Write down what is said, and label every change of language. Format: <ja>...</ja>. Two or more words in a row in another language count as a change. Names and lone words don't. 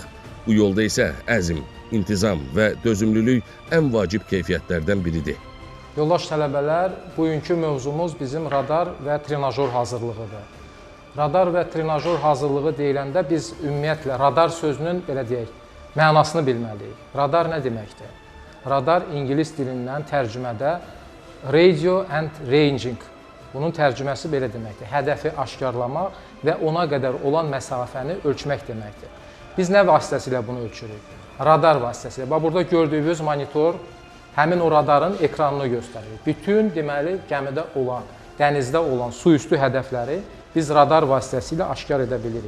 <az>Bu yolda isə əzm, intizam və dözümlülük ən vacib keyfiyyətlərdən biridir. Yoldaş tələbələr, bugünkü mövzumuz bizim radar və trenajör hazırlığıdır. Radar və trenajör hazırlığı deyiləndə biz ümumiyyətlə radar sözünün, belə deyək, mənasını bilməliyik. Radar nə deməkdir? Radar ingilis dilindən tərcümədə</az> <en>radio and ranging.</en> <az>Bunun tərcüməsi belə deməkdir. Hədəfi aşkarlamaq və ona qədər olan məsafəni ölçmək deməkdir. Biz nə vasitəsilə bunu ölçürük? Radar vasitəsilə. Bax, burada gördüyünüz monitor həmin o radarın ekranını göstərir. Bütün, deməli, gəmidə olan, dənizdə olan suüstü hədəfləri biz radar vasitəsilə aşkar edə bilirik.</az>